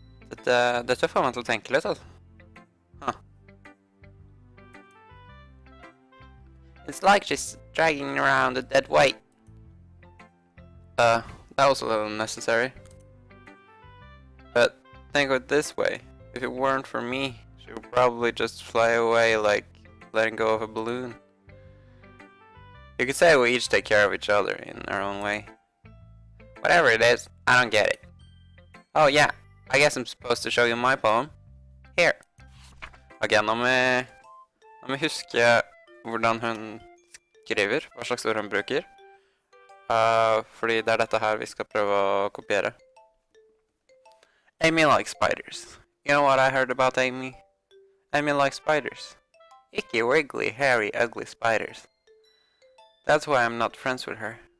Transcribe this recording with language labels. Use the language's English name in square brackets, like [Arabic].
[Norwegian] Dette får meg til å tenke litt, altså. Huh. [English] It's like she's dragging around a dead weight. That was a little unnecessary. But think of it this way. If it weren't for me, she would probably just fly away like letting go of a balloon. You could say we each take care of each other in our own way. Whatever it is, I don't get it. Oh yeah, I guess I'm supposed to show you my poem. Here. [Norwegian] Ok, nå må vi huske hvordan hun skriver, hva slags ord hun bruker. Fordi det er dette her vi skal prøve å kopiere. [English] Amy likes spiders. You know what I heard about Amy? Amy likes spiders. Icky, wiggly, hairy, ugly spiders. That's why I'm not friends with her.